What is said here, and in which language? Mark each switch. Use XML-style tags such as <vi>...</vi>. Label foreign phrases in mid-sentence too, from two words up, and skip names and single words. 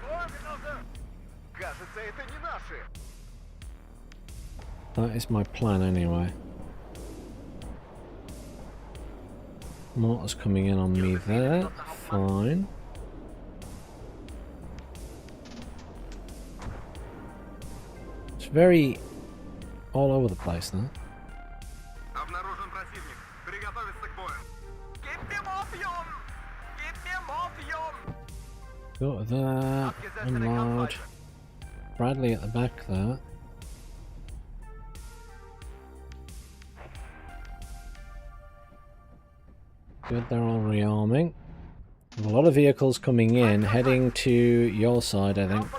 <en>That is my plan anyway. Mortars coming in on me there. Fine. It's very all over the place though.</en> <ru>Обнаружен противник. Приготовиться к бою.</ru> <de>Gib mir Morphium! Gib mir Morphium!</de> <en>Got that. Unload. Bradley at the back there. Good, they're all rearming. A lot of vehicles coming in, heading to your side, I think.</en>